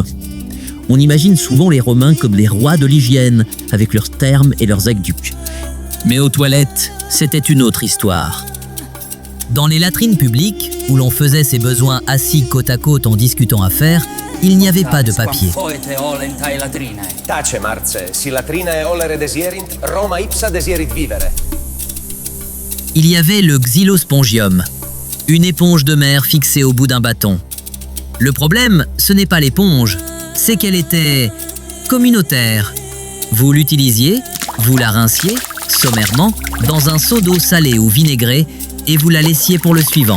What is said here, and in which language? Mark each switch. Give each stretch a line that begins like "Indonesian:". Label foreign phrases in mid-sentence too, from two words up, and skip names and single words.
French: On imagine souvent les Romains comme les rois de l'hygiène, avec leurs thermes et leurs aqueducs. Mais aux toilettes, c'était une autre histoire. Dans les latrines publiques, où l'on faisait ses besoins assis côte à côte en discutant affaires, il n'y avait pas de papier.
Latin: Tace, Marce, si latrinae ollere desierint, Roma ipsa desierit vivere.
French: Il y avait le xylospongium, une éponge de mer fixée au bout d'un bâton. Le problème, ce n'est pas l'éponge, c'est qu'elle était communautaire. Vous l'utilisiez, vous la rinciez, sommairement, dans un seau d'eau salée ou vinaigrée et vous la laissiez pour le suivant.